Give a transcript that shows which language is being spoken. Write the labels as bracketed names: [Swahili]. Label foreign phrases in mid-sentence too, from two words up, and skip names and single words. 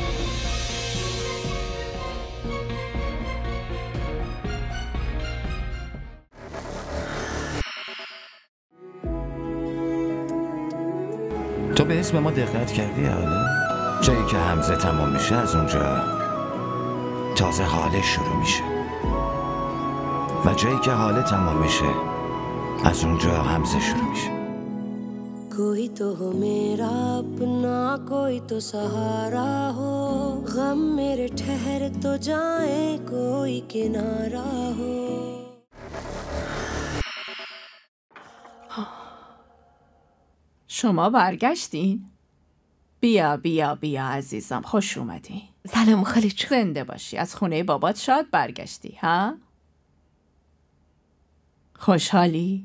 [Persian] تو به اسم ما دقت کردی حالا؟ جایی که همزه تمام میشه از اونجا تازه حالش شروع میشه و جایی که حاله تمام میشه از اونجا همزه شروع میشه. [Hindi] कोई तो हो मेरा अपना कोई तो सहारा हो गम मेरे ठहर तो जाए कोई किनारा हो. [Persian] شما برگشتین؟ بیا بیا بیا عزیزم، خوش اومدی. سلام خاله جون. زنده باشی. از خونه بابات شاد برگشتی ها؟ خوشحالی؟